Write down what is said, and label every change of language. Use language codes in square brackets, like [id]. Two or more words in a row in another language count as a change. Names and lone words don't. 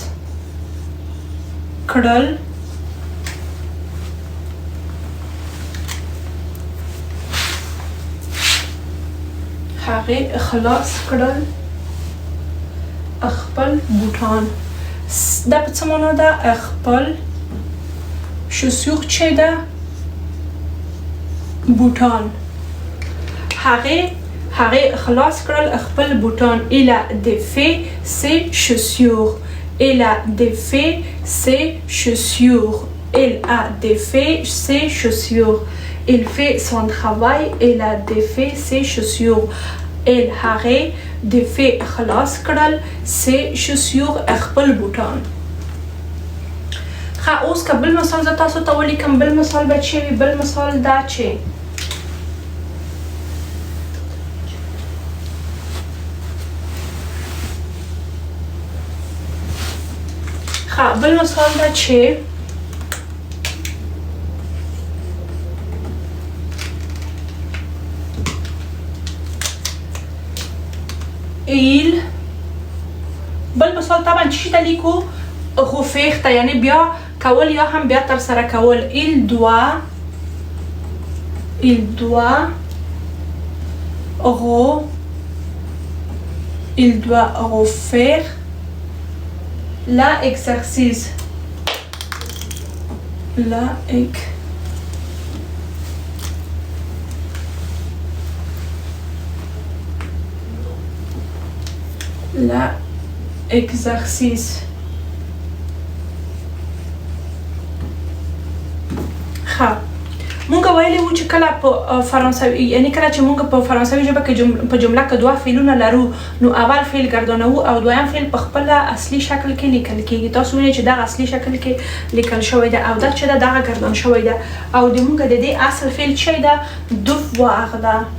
[ps] کړل هغې خلاص کړل خپل بوټان دا په څه معنا ده خپل شسوخ چی ده بوټان هغې خلاص کړل خپل بوټان [fr] il a défait ses chaussures il a défait ses chaussures il a défait ses chaussures il fait son travail il a défait ses chaussures il هغې défait [ps] خلاص کړل [fr] ses chaussures [ps] خپل بوټان ښه اوس که بل مثال زه تاسو ته ولیکم بل مثال به چی وي بل مثال دا چې بل مثال دا چې بل مثال طبعا چی ته لیکو غفیخ ته یعنی بیا کول یا هم بیا تر سره کول [fr] il doit refaire l'exercice l'exercice مونږ [ps] ویلي وو چې کله په فرانسوي یعنی کله چې مونږ په فرانسوي ژبه کې په جمله کې دوه فعلونه لرو نو اول فعل ګردانوو او دویم فعل په خپل اصلي شکل کې لیکل کېږي تاسو وینئ چې دغه اصلي شکل کې لیکل شوی ده او دا چې دغه ګردان شوی ده او د مونږ د دې اصل فعل چې ده devoir ده